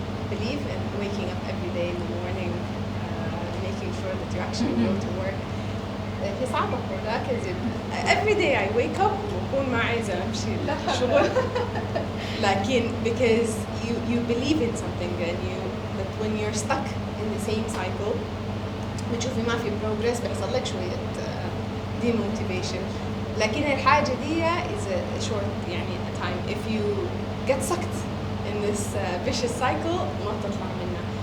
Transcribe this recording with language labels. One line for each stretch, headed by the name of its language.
English: Believe in waking up every day in the morning, making sure that you actually go to work.
Arabic: هي صعبة لكن
English: every day I wake up
Arabic: وأكون ما عايزة أمشي الشغل.
English: لكن because you believe in something and that when you're stuck in the same cycle
Arabic: بتشوفي ما في
English: progress
Arabic: بيحصل لك شوية
English: demotivation.
Arabic: لكن الحاجة دي
English: is a short
Arabic: يعني
English: a time. If you get sucked in this vicious cycle
Arabic: ما تطلع منها.